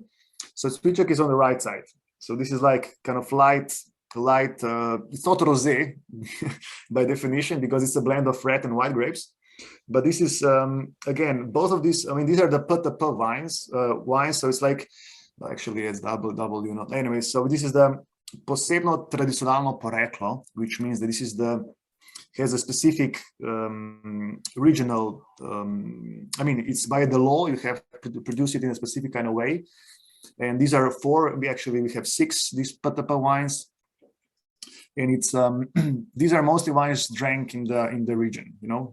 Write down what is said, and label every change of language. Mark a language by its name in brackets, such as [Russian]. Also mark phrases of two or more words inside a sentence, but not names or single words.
[English] So Cviček is on the right side. So this is like kind of light, it's not rosé by definition, because it's a blend of red and white grapes. But this is, again, both of these, these are the PTP wines. So it's like, actually it's double, Anyway, so this is the [Slovenian] posebno tradicionalno poreklo, [English] which means that this is has a specific regional, I mean, it's by the law, you have to produce it in a specific kind of way. And these are four, we have six, these Patapa wines. And it's these are mostly wines drank in the region, you know.